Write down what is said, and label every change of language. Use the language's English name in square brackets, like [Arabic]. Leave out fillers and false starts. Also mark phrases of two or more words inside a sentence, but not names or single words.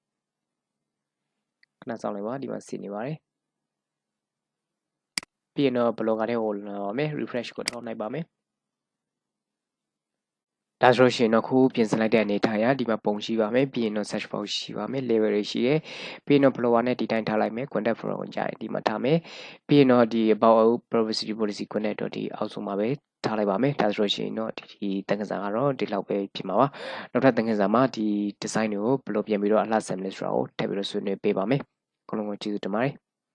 [Burmese] ခဏစောင့်လိုက်ပါဒီမှာစီနေပါတယ်ပြီးရင်တော့ blogger ထဲကိုလာပါမယ် refresh ကိုထောက်လိုက်ပါမယ်ဒါဆိုလို့ရှိရင်တော့ ခုပြင်ဆင်လိုက်တဲ့အနေထားရဒီမှာပုံရှိပါမယ်ပြီးရင်တော့ [English] search box [Burmese] ရှိပါမယ် level တွေရှိတယ်ပြီးရင်တော့ blogger နဲ့ဒီတိုင်းထားလိုက်မယ် [English] contact form [Burmese] ကိုကြာရင်ဒီမှာထားမယ်ပြီးရင်တော့ဒီ [English] about privacy policy connect [Burmese] တော့ဒီအောက်ဆုံးမှာပဲထားလိုက်ပါမယ်ဒါဆိုလို့ရှိရင်တော့ဒီတန်ခါးစာကတော့ဒီလောက်ပဲဖြစ်မှာပါနောက်ထပ်တန်ခါးစာမှာဒီ design တွေကိုဘယ်လိုပြင်ပြီးတော့အလှဆင်မလဲဆိုတာကိုထပ်ပြီးတော့ဆွေးနွေးပေးပါမယ်အားလုံးကိုကျေးဇူးတင်ပါတယ်